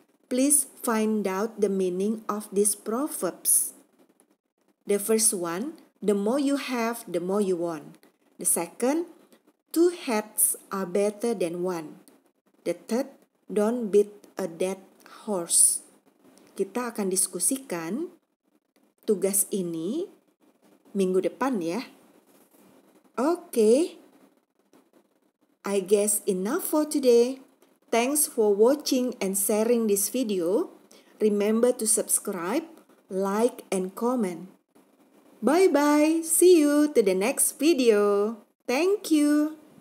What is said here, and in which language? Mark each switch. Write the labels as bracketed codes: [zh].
[en] Please find out the meaning of these proverbs. The first one, the more you have, the more you want. The second, two heads are better than one. The third, don't beat a dead horse. [id] Kita akan diskusikan tugas ini minggu depan ya. [en] Okay, I guess enough for today. Thanks for watching and sharing this video. Remember to subscribe, like, and comment. Bye-bye. See you to the next video. Thank you.